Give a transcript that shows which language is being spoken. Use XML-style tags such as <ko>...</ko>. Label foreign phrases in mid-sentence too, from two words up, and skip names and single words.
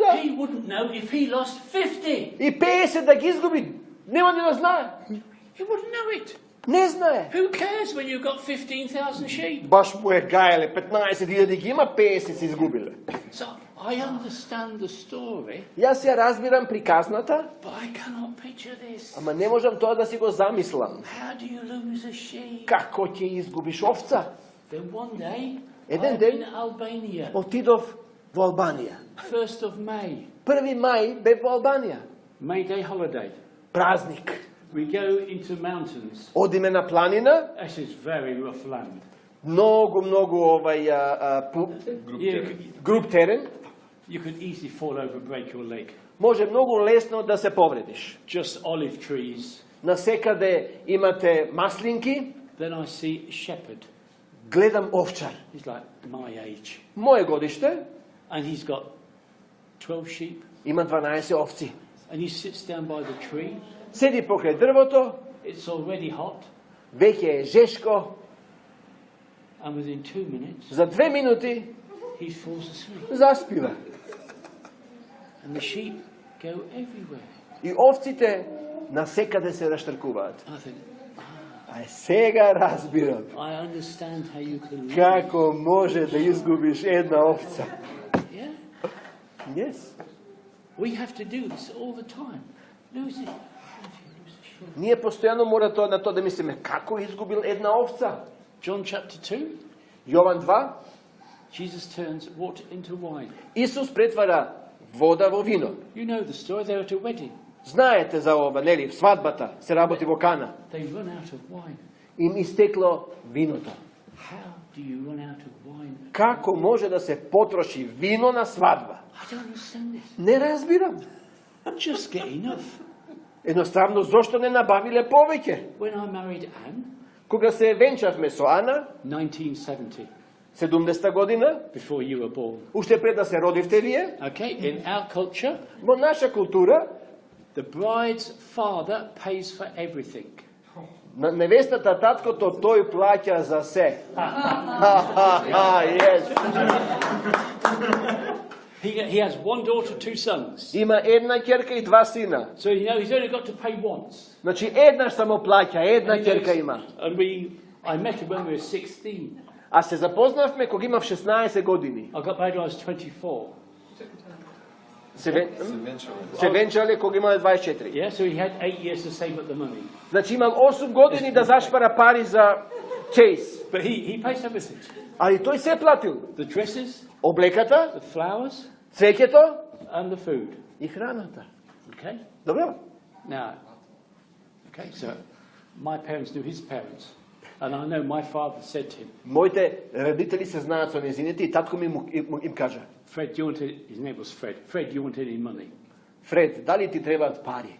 <en>he wouldn't know if he lost 50.</en> <mk>и 50 да ги изгуби, нема ни да знае.</mk> <en>He wouldn't know it.</en> <mk>Не знае.</mk> <en>Who cares when you've got 15,000 sheep?</en> <mk>Баш му е гаеле, 15.000 ги има, 50 се изгубиле.</mk> <en>So I understand the story,</en> <mk>Јас ја разбирам приказната,</mk> <en>but I cannot picture this.</en> <mk>ама не можам тоа да си го замислам.</mk> <en>How do you lose a sheep?</en> <mk>Како ќе изгубиш овца?</mk> <en>Then one day,</en> <mk>Еден</mk> <en>I'm</en> <mk>ден</mk> <en>in Albania,</en> <mk>отидов во Албанија.</mk> <en>1st of May,</en> <mk>1 мај бев во Албанија.</mk> <en>May Day holiday.</en> <mk>Празник.</mk> <en>We go into mountains.</en> <mk>Одиме на планина,</mk> <en>This is very rough land.</en> <mk>многу груб терен.</mk> <en>You could easily fall over, break your leg.</en> <mk>Може многу лесно да се повредиш.</mk> <en>Just olive trees.</en> <mk>Насекаде имате маслинки,</mk> <en>Then I see a shepherd.</en> <mk>гледам овчар.</mk> <en>He's like my age.</en> <mk>Моje годиште,</mk> <en>And he's got 12 sheep.</en> <mk>има 12 овци.</mk> <en>And he sits down by the tree.</en> <mk>Седи покрај дрвото,</mk> <en>It's already hot.</en> <mk>веќе е жешко,</mk> <en>And within 2 minutes,</en> <mk>за 2 минути</mk> <en>he falls asleep.</en> <mk>заспива.</mk> <en>And the sheep go everywhere.</en> <mk>И овците насекаде се раштркуваат.</mk> <en>I think,</en> <mk>А сега разбирам</mk> <en>I understand how you can lose.</en> <mk>како може да изгубиш една овца.</mk> <en>Yeah? Yes. We have to do this all the time.</en> <mk>Ние постојано мора на тоа да мислиме како изгубил една овца.</mk> <en>John chapter 2,</en> <mk>Јован 2,</mk> <en>Jesus turns water into wine.</en> <mk>Исус претвара вода во вино.</mk> <en>You know the story, they're at a wedding.</en> <mk>Знаете за ова, нели, свадбата се работи во Кана.</mk> <en>They run out of wine.</en> <mk>Им истекло виното.</mk> <en>How do you run out of wine?</en> <mk>Како може да се потроши вино на свадба?</mk> <en>I don't understand this.</en> <mk>Не разбирам.</mk> <en>Just get enough.</en> <mk>Едноставно, зошто не набавиле повеќе?</mk> <en>When I married Anne,</en> <mk>Кога се венчавме со Ана,</mk> <en>1970,</en> <mk>70 година,</mk> <en>before you were born.</en> <mk>уште пред да се родивте вие,</mk> <en>Okay, in our culture,</en> <mk>во наша култура,</mk> <en>the bride's father pays for everything.</en> <mk>на невестата таткото тој плаќа за се.</mk> <en>Yes. He has one daughter, two sons.</en> <mk>Има една ќерка и два сина.</mk> <en>So you know he's only got to pay once.</en> <mk>Значи еднаш само плаќа, една ќерка има.</mk> <en>And I met him when we were 16.</en> <mk>А се запознавме кога имав 16 години.</mk> <en>I got married when I was 24.</en> <mk>Се венчале кога имале 24.</mk> <en>Yeah, so he had 8 years to save up the money.</en> <mk>Значи имал 8 години да зашпара пари за чейс.</mk> <en>But he pays everything.</en> <mk>Али тој се платил.</mk> <en>The dresses,</en> <mk>Облеката,</mk> <en>the flowers,</en> <mk>цвеќето</mk> <en>and the food.</en> <mk>и храната.</mk> <en>Okay?</en> <mk>Добро?</mk> <en>Now, okay, so my parents knew his parents. And I know my father said to him,</en> <mk>Моите родители се знаат со незините и татко ми им кажа:</mk> <en>Fred, do you want his name was Fred. Fred, do you want any money?</en> <mk>Фред, дали ти требаат пари?</mk>